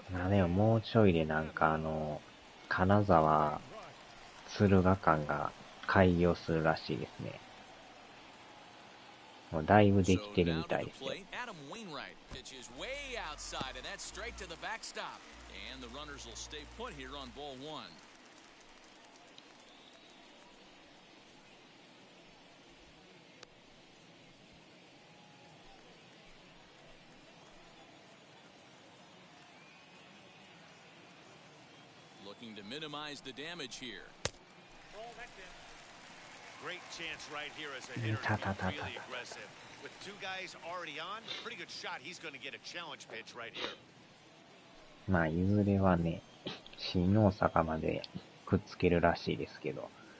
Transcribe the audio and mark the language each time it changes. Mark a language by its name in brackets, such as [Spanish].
[Japanese] でももうちょいでなんか金沢敦賀間が開業するらしいですね。もうだいぶできてるみたいですよ。 [English] Adam Wainwright pitches way outside and that's straight to the backstop. And the runners will stay put here on ball 1. Looking to minimize the damage here. Great chance right here as a hitter to be really aggressive. With 2 guys already on, pretty good shot. He's going to get a challenge pitch right here. [Japanese] まあ、いずれはね、新大阪までくっつけるらしいですけど。